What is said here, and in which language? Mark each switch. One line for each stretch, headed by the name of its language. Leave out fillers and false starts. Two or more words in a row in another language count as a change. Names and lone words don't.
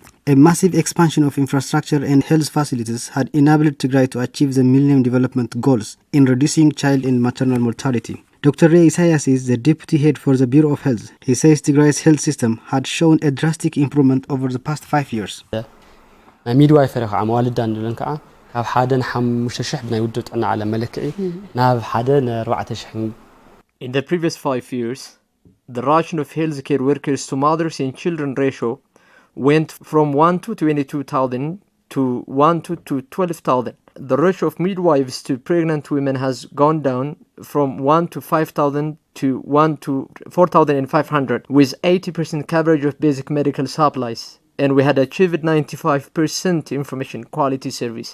English: A massive expansion of infrastructure and health facilities had enabled Tigray to achieve the Millennium Development Goals in reducing child and maternal mortality. Dr. Ray Isaias is the deputy head for the Bureau of Health. He says Tigray's health system had shown a drastic improvement over the past 5 years.
Tigrinya: midwifery ከዓ መዋልዳ እንብለን ከዓ ካብ 1.5 ብናይ ውድብ ጥዕና ዓለም መለክዒ ናብ 1.4
English: In the previous 5 years, the ration of healthcare workers to mothers and children ratio went from 1 to 22,000 to 1 to 12,000. The ratio of midwives to pregnant women has gone down from 1 to 5,000 to 1 to 4,500, with 80% coverage of basic medical supplies, and we had achieved 95% information quality service.